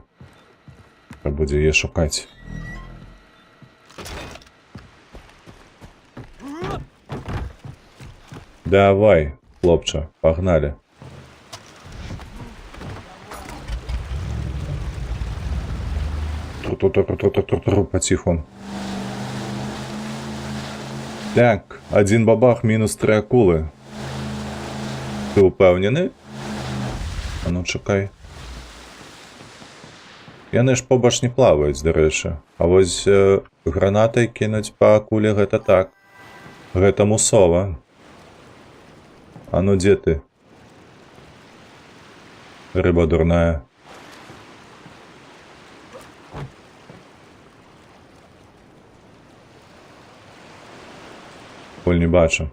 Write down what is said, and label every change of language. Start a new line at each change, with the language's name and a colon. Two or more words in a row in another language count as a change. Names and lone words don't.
Belarusian: Трэба будзе яе шукаць. Давай, хлопча, пагнали.
Ukrainian: Потиху. Так, один бабах, мінус 3 акули. Ти упевнений? А ну, чекай.
Belarusian: Яны ж побач не плаваюць, дарэчы. А вось гранатай кинуть па акуле гэта так. Гэта мусова. А ну, дзе ты? Рыба дурная. Не бачу.